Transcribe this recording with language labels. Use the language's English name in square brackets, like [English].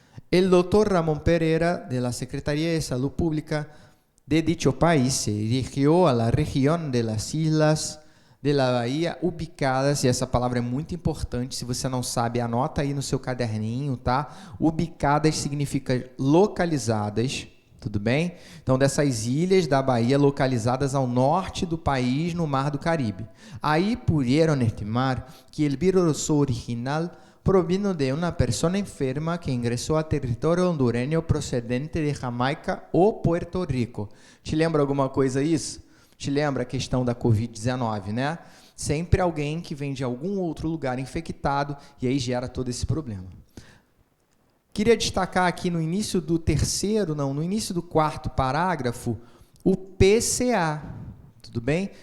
[Spanish] El doctor Ramón Pereira, de la Secretaría de Salud Pública de dicho país, se dirigió a la región de las islas de la Bahía ubicadas, [Portuguese] e essa palavra é muito importante, se você não sabe, anota aí no seu caderninho, tá? Ubicadas significa localizadas, tudo bem? Então, dessas ilhas da Bahia localizadas ao norte do país, no Mar do Caribe. [Spanish] Aí pudieron estimar que el virus original provino de una persona enferma que ingresó a territorio hondureño procedente de Jamaica ou Puerto Rico. [Portuguese] Te lembra alguma coisa isso? Te lembra a questão da Covid-19, né? Sempre alguém que vem de algum outro lugar infectado e aí gera todo esse problema. Queria destacar aqui no início do no início do quarto parágrafo, o PCA, tudo bem?